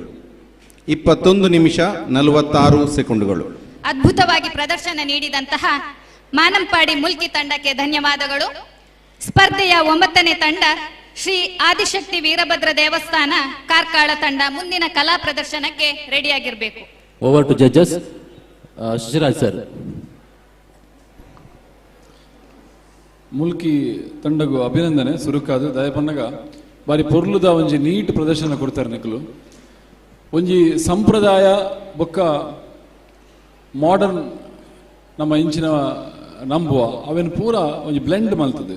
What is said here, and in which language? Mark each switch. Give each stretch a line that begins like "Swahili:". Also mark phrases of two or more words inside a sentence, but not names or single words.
Kannada: 21 ನಿಮಿಷ 46 ಸೆಕೆಂಡುಗಳು. ಅದ್ಭುತವಾಗಿ ಪ್ರದರ್ಶನ ನೀಡಿದಂತಹ ಮಾನಂಪಾಡಿ ಮುಲ್ಕಿ ತಂಡಕ್ಕೆ ಧನ್ಯವಾದಗಳು. ಸ್ಪರ್ಧೆಯ 9ನೇ ತಂಡ ಶ್ರೀ ಆದಿಶಕ್ತಿ ವೀರಭದ್ರ ದೇವಸ್ಥಾನ ಕಾರ್ಕಳ ತಂಡ ಮುಂದಿನ ಕಲಾ ಪ್ರದರ್ಶನಕ್ಕೆ ರೆಡಿಯಾಗಿರಬೇಕು.
English: over to judges.
Kannada: ಶಿಶಿರಾಜ್ ಸರ್.
Tulu: ಮುಲ್ಕಿ ತಂಡಗೂ ಅಭಿನಂದನೆ ಸುರುಕಾದು ದಯಪನ್ನಗ ಬಾರಿ ಪೊರ್ಲುದ ಒಂಜಿ ನೀಟ್ ಪ್ರದರ್ಶನ ಕೊಡ್ತಾರೆ ನಿಕಲು ಒಂಜಿ ಸಂಪ್ರದಾಯ ಬೊಕ್ಕ ಮಾಡರ್ನ್ ನಮ್ಮ ಇಂಚಿನ ನಂಬುವ ಅವೇನು ಪೂರ ಒಂಜಿ ಬ್ಲೆಂಡ್ ಮಲ್ತದೆ.